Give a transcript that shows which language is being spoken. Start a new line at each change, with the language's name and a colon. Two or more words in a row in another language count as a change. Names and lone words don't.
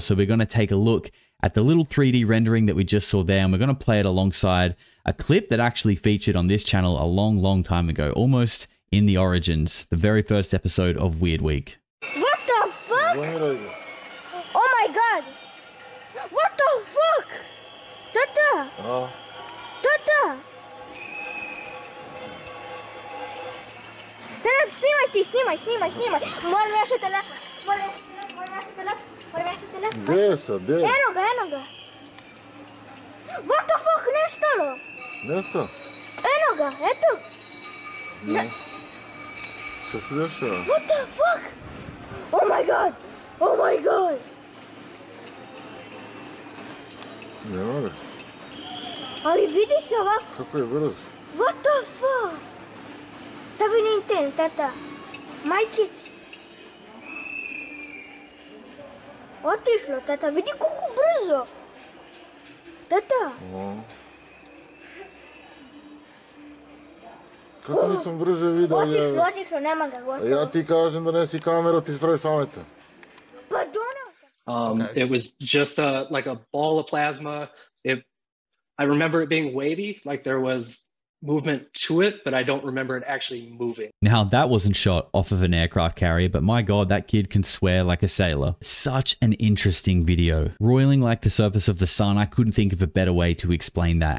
English: So we're going to take a look at the little 3D rendering that we just saw there, and we're going to play it alongside a clip that actually featured on this channel a long time ago, almost in the origins, the very first episode of Weird Week. What the fuck? Oh my god! What the fuck?
Bosnian: Tata! Oh. Tata! Tara, snimaj! Moram još telefon. Gdje sad, gdje? Eno ga.
English: What the fuck,
Bosnian: nestalo? Nestalo? Eno ga, eto. Ne. Šta se dešava?
English: What the fuck? Oh my god!
Bosnian: Nema ga. Ali vidi se ovako. Kako je brz?
English: What the fuck?
Bosnian: Stavi na internet, tata. Majke ti. Otišlo, tata. Vidi koliko brzo. Tata. Kako nisam brže vidio? Otišlo, nema ga, gotovo. Ja ti kažem da nesi kameru, ti spraviš pametan. Pa donao sam.
English: Okay. It was just like a ball of plasma. I remember it being wavy, like there was movement to it, but I don't remember it actually moving. Now, that wasn't shot off of an aircraft carrier, but my god, that kid can swear like a sailor. Such an interesting video. Roiling like the surface of the sun, I couldn't think of a better way to explain that.